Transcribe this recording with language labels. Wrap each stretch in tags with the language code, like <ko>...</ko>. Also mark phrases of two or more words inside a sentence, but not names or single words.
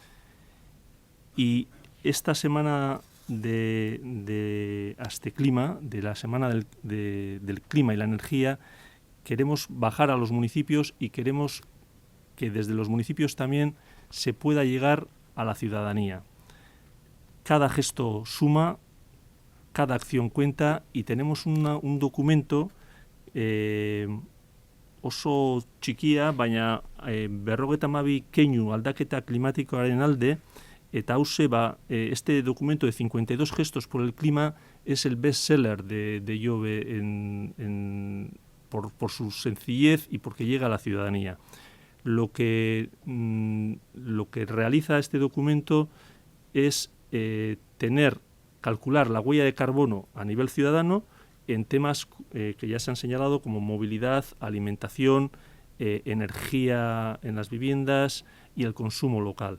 <es>Y esta semana de Asteclima, de la semana del clima y la energía, queremos bajar a los municipios y queremos que desde los municipios también se pueda llegar a la ciudadanía. Cada gesto suma, cada acción cuenta y tenemos un documento</es> <eu>oso txikia, baina 52 keinu aldaketa klimatikoaren alde, eta hause</eu> <es>este documento de 52 gestos por el clima es el bestseller de Jove por su sencillez y porque llega a la ciudadanía. Lo que realiza este documento es calcular la huella de carbono a nivel ciudadano en temas que ya se han señalado como movilidad, alimentación, energía en las viviendas y el consumo local.</es>